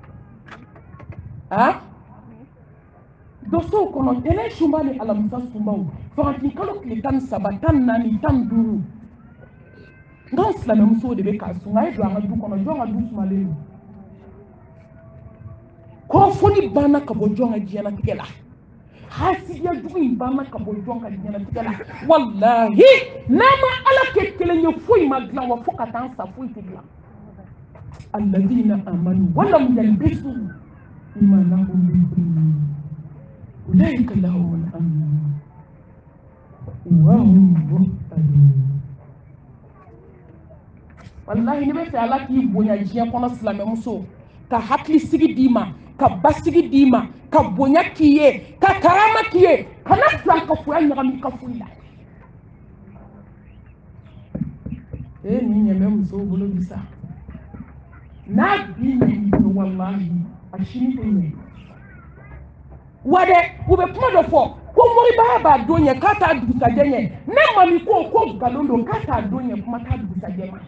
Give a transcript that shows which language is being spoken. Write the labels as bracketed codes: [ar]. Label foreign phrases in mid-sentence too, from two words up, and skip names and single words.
[bm] dosow kɔnɔ tɛnɛ sunba ni alamisa sunbaw fagafin kalo tile 13 14 15 n'anw silamɛmusow de bɛ k'a sun a ye don an ka du kɔnɔ jɔn ka du sumalen don kɔrɔfɔli banna ka bɔ jɔn ka diɲɛlatigɛ la hasidiya jugu in banna ka bɔ jɔn ka diɲɛlatigɛ la wallahi n'a ma ala kɛ kelen ye foyi ma dilan wa fo ka taa an sa foyi tɛ dilan [ar] الذين آمنوا ولم يلبسوا إيمانهم بالإيمان أولئك لهم الأمن وهم مهتدون [bm] wallahi ne bɛ fɛ ala k'i bonya diɲɛ kɔnɔ silamɛmuso ka hakili sigi d'i ma ka basigi d'i ma ka bonya k'i ye ka karama k'i ye kana filan ka foya ɲagami ka foyi la nin ɲɛmɛ musow bolo bi sa n'a bi ɲɛ bolo wallahi a sini tɛ ɲɛ wa dɛ u bɛ kuma dɔ fɔ ko moribaya b'a don ɲɛ k'a t'a dugusajɛ ɲɛ ne mami ko nkalon don k'a t'a don ɲɛ kuma t'a dugusajɛ ma